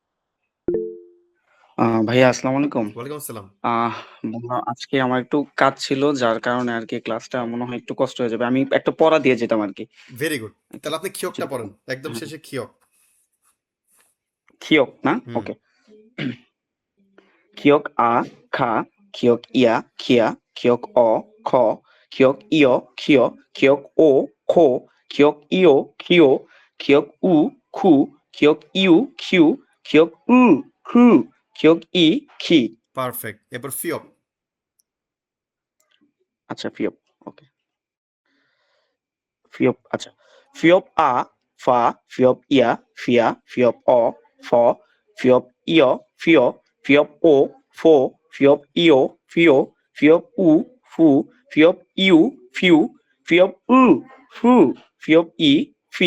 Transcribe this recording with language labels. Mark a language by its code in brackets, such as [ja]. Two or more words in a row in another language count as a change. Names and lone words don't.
[bn] ভাইয়া আসসালামু আলাইকুম। ওয়ালাইকুম আসসালাম। বন্ধুরা আজকে আমার একটু কাজ ছিল যার কারণে আরকি ক্লাসটা মনে হয় একটু কষ্ট হয়ে যাবে। আমি একটা পড়া দিয়ে যেতাম আরকি। ভেরি গুড। আরকি তাহলে আপনি খিয়কটা যদি পড়েন। একদম হ্যাঁ, শেষে খিয়ক। খিয়ক না? হুম। ওকে। খিয়ক খা, খিয়ক খিয়া, খিয়ক খ, খিয়ক খিয়, খিয়ক খো, খিয়ক খিও, খিয়ক খু, খিয়ক খিউ, খিয়ক খু, খিয়ক খি। পারফেক্ট। এরপর ফিয়ক। আচ্ছা ফিয়ক। ওকে। ফিয়প আচ্ছা ফিয়প ফা ফিয়প ফিয়া ফিয়প ফ ফিয়প ফিয় ফিয়প ফো ফিয়প ফিও ফিয়প ফু ফিয়প ফিউ ফিয়প ফু ফিয়প ফি।